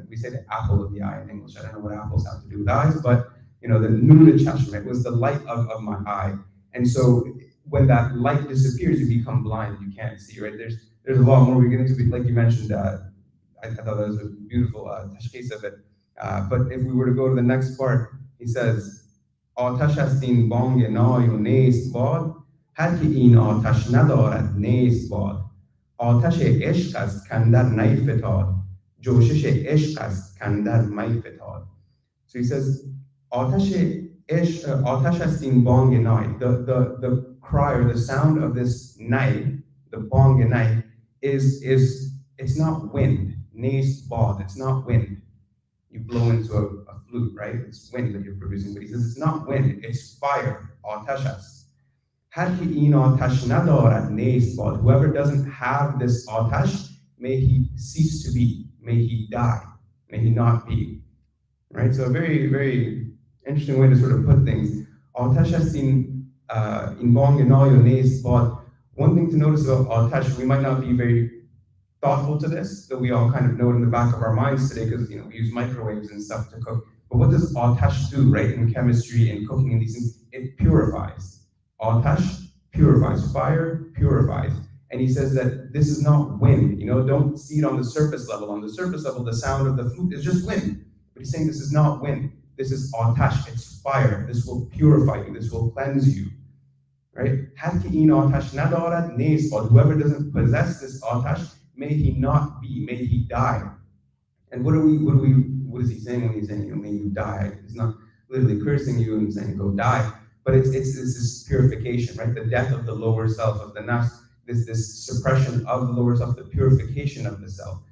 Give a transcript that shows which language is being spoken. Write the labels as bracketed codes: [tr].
[en] We say the apple of the eye in English. I don't know what apples have to do with eyes, but you know, the nur chashme was the light of my eye. And so when that light disappears, you become blind. You can't see, right? There's a lot more we get into. Like you mentioned, I thought that was a beautiful tashkhis of it. But if we were to go to the next part, he says, [fa] آتش است این بانگ نای و نیست باد هر که این آتش ندارد نیست باد آتش عشق است کاندر نیفتاد جوشش عشق است کاندر می فتاد. [en] So he says, [fa] آتش است این بانگ نای. [en] The cry or the sound of this nai, the bong nai, it's not wind. [fa] Neist bad, [en] it's not wind. You blow into a flute, right? It's wind that you're producing. But he says it's not wind, it's fire. [fa] آتش است. هر که این آتش ندارد نیست باد. [en] Whoever doesn't have this آتش, may he cease to be, may he die, may he not be. Right? So a very, very interesting way to sort of put things. [fa] آتش است این بانگ نای و نیست باد. [en] One thing to notice about آتش, we might not be very thoughtful to this, that we all kind of know it in the back of our minds today because we use microwaves and stuff to cook. But what does آتش do, right, in chemistry and cooking and these things? It purifies. آتش purifies. Fire purifies. And he says that this is not wind. Don't see it on the surface level. On the surface level, the sound of the flute is just wind. But he's saying this is not wind. This is آتش. It's fire. This will purify you. This will cleanse you. Right? [fa] هر که این آتش ندارد نیست باد. [en] Whoever doesn't possess this آتش, may he not be, may he die. And what is he saying when he's saying, may you die? He's not literally cursing you and saying, go die. But it's this purification, right? The death of the lower self, of the nafs, this suppression of the lower self, the purification of the self.